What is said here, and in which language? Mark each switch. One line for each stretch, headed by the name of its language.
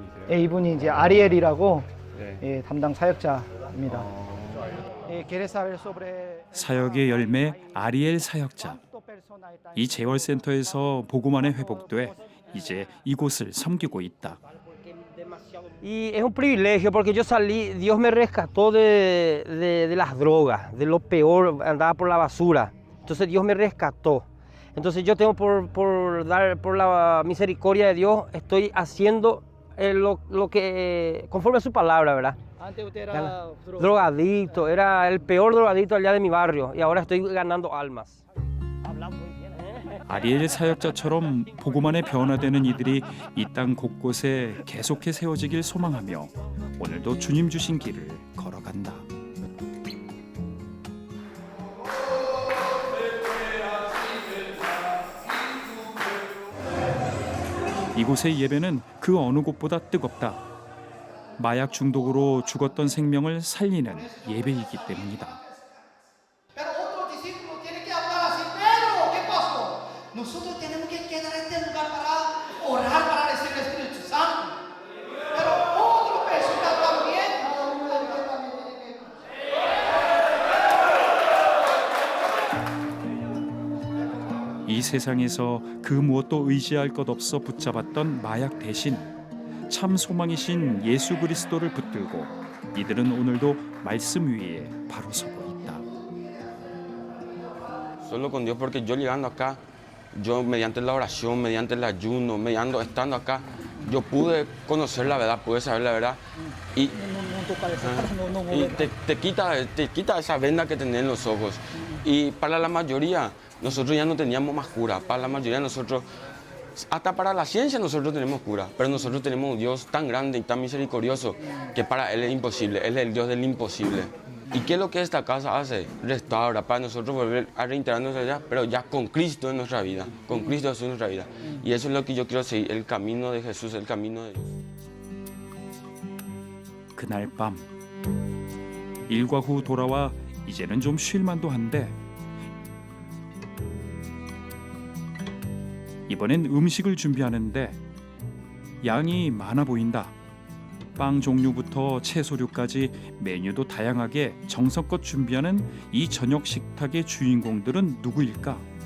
Korean: 예, 이분이 이제 아리엘이라고 네. 예, 담당 사역자입니다. 예,
Spanish: ¿quieres saber sobre
Korean: 사역의 열매 아리엘 사역자. 이 재활센터에서 복음만에 회복돼 이제 이곳을 섬기고 있다.
Spanish: Y es un privilegio porque yo salí, Dios me rescató de las drogas, de lo peor, andaba por la basura. Entonces Dios me rescató. Entonces yo tengo por la misericordia de Dios, estoy haciendo lo que conforme a su palabra, ¿verdad? Antes usted era Drogadicto, era el peor drogadicto allá de mi barrio y ahora estoy ganando almas.
Korean: 아리엘 사역자처럼 복음만에 변화되는 이들이 이 땅 곳곳에 계속해 세워지길 소망하며 오늘도 주님 주신 길을 걸어간다. 이곳의 예배는 그 어느 곳보다 뜨겁다. 마약 중독으로 죽었던 생명을 살리는 예배이기 때문이다.
Spanish: Pero otro discípulo tiene que hablar así. Pedro, ¿qué pasó? Nosotros tenemos que quedar en este lugar para orar, para recibir el Espíritu Santo. Pero otra persona también tiene que...
Korean: 이 세상에서 그 무엇도 의지할 것 없어 붙잡았던 마약 대신 참 소망이신 예수 그리스도를 붙들고 이들은 오늘도 말씀 위에 바로 서고 있다.
Spanish: Solo con Dios, porque yo llegando acá, yo mediante la oración, mediante el ayuno, estando acá, yo pude conocer la verdad, pude saber la verdad y te quita esa venda que tenés en los ojos. Y para la mayoría, nosotros ya no teníamos más cura. Para la mayoría de nosotros, hasta para la ciencia nosotros tenemos cura, pero nosotros tenemos un Dios tan grande y tan misericordioso que para Él es imposible, Él es el Dios del imposible. ¿Y qué es lo que esta casa hace? Restaura para nosotros volver a reintegrarnos allá, pero ya con Cristo en nuestra vida, con Cristo Jesús en nuestra vida. Y eso es lo que yo quiero seguir, el camino de Jesús, el camino de Dios.
Korean: 그날 밤 일과 후 돌아와 이제는 좀 쉴만도 한데 이번엔 음식을 준비하는데 양이 많아 보인다. 빵 종류부터 채소류까지 메뉴도 다양하게 정성껏 준비하는 이 저녁 식탁의 주인공들은 누구일까?